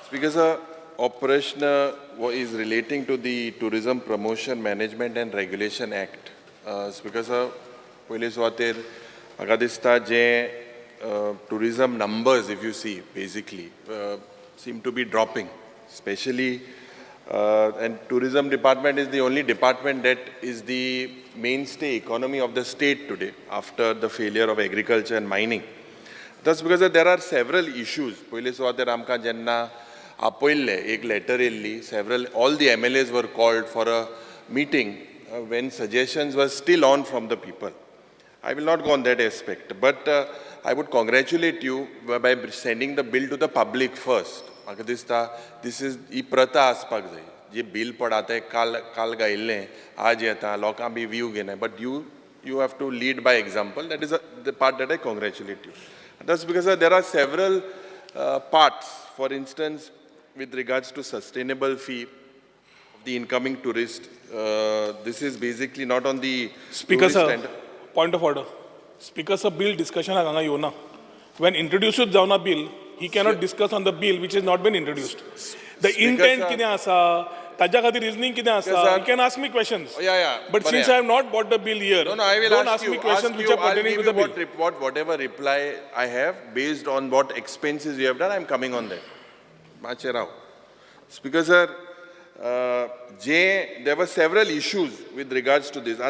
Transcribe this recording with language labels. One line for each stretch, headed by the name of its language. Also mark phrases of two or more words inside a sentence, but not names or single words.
English: Speaker sir, operation is relating to the Tourism Promotion Management and Regulation Act. Speaker sir,
Konkani: पहिले सुवातेर म्हाका दिसता जे
English: tourism numbers, if you see, basically seem to be dropping, especially and tourism department is the only department that is the mainstay economy of the state today after the failure of agriculture and mining. That's because there are several issues.
Konkani: पहिले सुवातेर आमकां जेन्ना आपयल्ले एक letter येल्ली,
English: all the MLAs were called for a meeting when suggestions were still on from the people. I will not go on that aspect, but I would congratulate you by sending the bill to the public first.
Konkani: म्हाका दिसता
English: this is
Konkani: ही प्रथा आसपाक जाय. जे बिल पडात काल गायिल्लें आज येता लोकांक बी view घेनाय,
English: but you have to lead by example. That is the part that I congratulate you. That's because there are several parts. For instance, with regards to sustainable fee of the incoming tourist, this is basically not on the Speaker sir, point of order. Speaker sir, bill discussion
Konkani: hanga yona.
English: When introduced जावना bill, he cannot discuss on the bill which has not been introduced. The intent
Konkani: कितें आसा, ताज्या खातीर
English: reasoning कितें आसा, you can ask me questions. Yeah. But since I have not bought the bill here, no, I will don't ask me you, questions which are pertaining to the bill. Whatever reply I have based on what expenses you have done, I am coming on that. Mache Rao. Speaker sir, there were several issues with regards to this.